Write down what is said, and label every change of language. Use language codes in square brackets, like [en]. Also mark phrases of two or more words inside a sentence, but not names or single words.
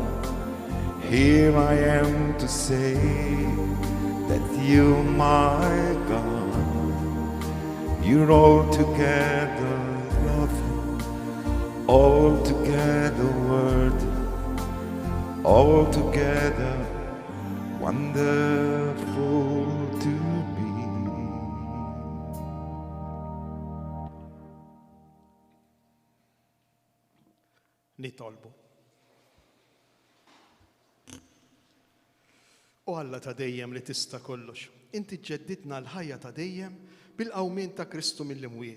[en] Here I am to say that you're my God. You're altogether lovely, altogether worthy, altogether wonderful to me. [mt] Nitolbu. U Alla ta' dejjem li tista' kollox, inti ġġeddidna l-ħajja ta' dejjem bil-qawmien ta' Kristu mill-imwiet.